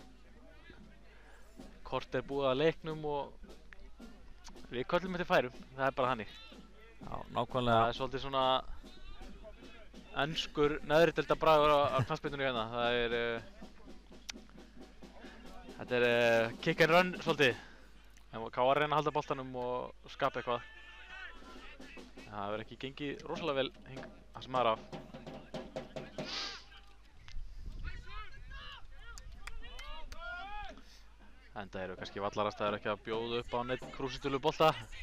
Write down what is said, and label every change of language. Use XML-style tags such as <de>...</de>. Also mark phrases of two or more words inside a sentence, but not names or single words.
<is>Kort er búið að leiknum og við köllum eftir færum, það er bara þannig. Já, nákvæmlega. Það er svolítið svona enskur neðridelda bragður á knattspyrnunni hérna. Þetta er</is> <en>kick and run</en> <is>svolítið. En Káa reyna að halda boltanum og skapa eitthvað. Það hefur ekki gengið rosalega vel það sem maður af. Enda eru kannski vallarastæður ekki að bjóða upp á neitt krúsitölu bolta.</is>